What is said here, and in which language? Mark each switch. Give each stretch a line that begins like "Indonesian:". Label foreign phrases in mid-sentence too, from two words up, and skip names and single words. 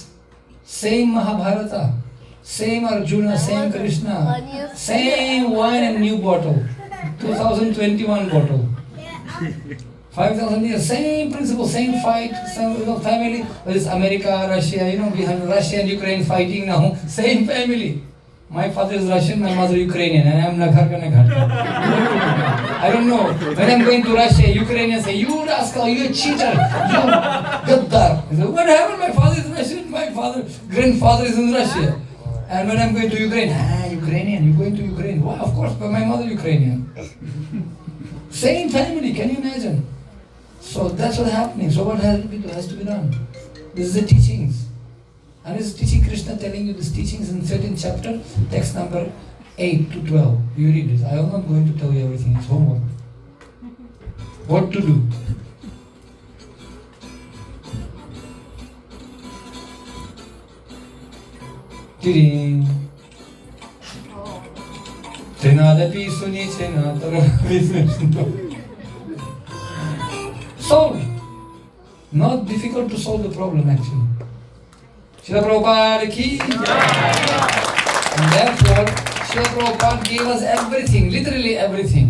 English: Same Mahabharata, same Arjuna, same Krishna, same wine and new bottle. 2021 bottle. 5,000 years, same principle, same fight, same family. Whether it's America, Russia, we have Russia and Ukraine fighting now. Same family. My father is Russian, my mother Ukrainian, and I am
Hindi: नघर का नघर.
English: I don't know. When I'm going to Russia, Ukrainians say, "You rascal, you a cheater, you gaddar." I say, "What happened? My father is Russian, my grandfather is in Russia." And when I'm going to Ukraine, Ukrainian, you're going to Ukraine. Well, of course, but my mother Ukrainian. Same family, can you imagine? So that's what's happening. So what has to be done? This is the teachings. And this is teaching Krishna telling you these teachings in 13th chapter, text number 8 to 12. You read this. I am not going to tell you everything. It's homework. What to do? Tiring.
Sanskrit: Trinadapi suni solve.
English: Not difficult to solve the problem actually. Srila Prabhupada ki and therefore Srila Prabhupada gave us everything, literally everything.